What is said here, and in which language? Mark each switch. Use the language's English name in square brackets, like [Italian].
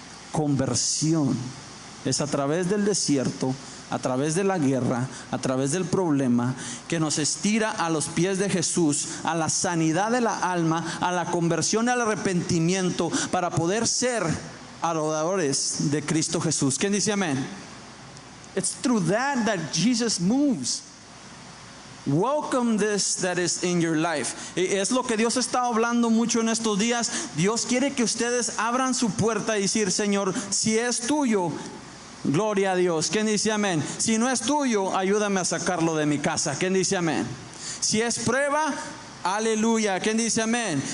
[Spanish] Conversión es a través del desierto, a través de la guerra, a través del problema, que nos estira a los pies de Jesús, a la sanidad de la alma, a la conversión y al arrepentimiento, para poder ser adoradores de Cristo Jesús. ¿Quién dice amén? [English] It's through that Jesus moves. Welcome this that is in your life. [Spanish] Es lo que Dios está hablando mucho en estos días. Dios quiere que ustedes abran su puerta y decir, Señor, si es tuyo, gloria a Dios. ¿Quién dice amén? Si no es tuyo, ayúdame a sacarlo de mi casa. ¿Quién dice amén? Si es prueba, aleluya. ¿Quién dice amén?